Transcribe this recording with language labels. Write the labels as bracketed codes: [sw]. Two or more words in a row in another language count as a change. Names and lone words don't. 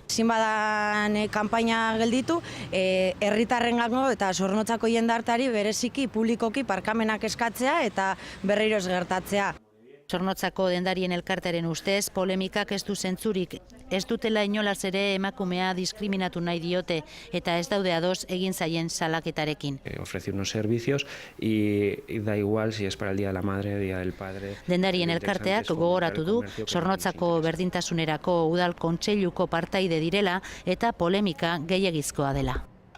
[eu] Ezin badan kanpaina gelditu, herritarrengango eta Zornotzako jendarteari bereziki publikoki parkamenak eskatzea eta berriro ez gertatzea. Zornotzako dendarien elkartearen ustez, polemikak ez du zentzurik, ez dutela inolaz ere emakumea diskriminatu nahi diote eta ez daude ados egin zaien salaketarekin. [es] Ofrece unos servicios y da igual si es para el Día de la Madre, Día del Padre. [eu] Dendarien elkarteak gogoratu du Zornotzako berdintasunerako udal kontseiluko partaide direla eta polemika gehiegizkoa dela.